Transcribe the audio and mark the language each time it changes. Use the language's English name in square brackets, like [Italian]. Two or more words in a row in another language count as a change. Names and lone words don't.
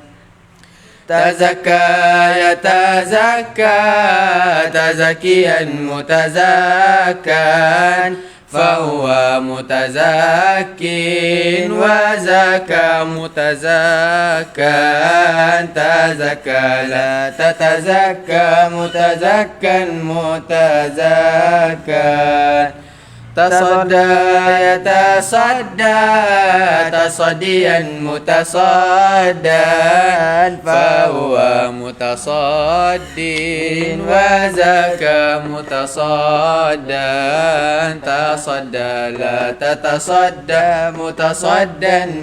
[Arabic] تزكى يتزكى تزكيا متزكى فهو متزك و زكى متزكى. تزكى لا تتزكى متزكى متزكى. تصدى يتصدى تصديا متصدى فهو متصد وزكى متصدا تصدى لا تتصدى متصدا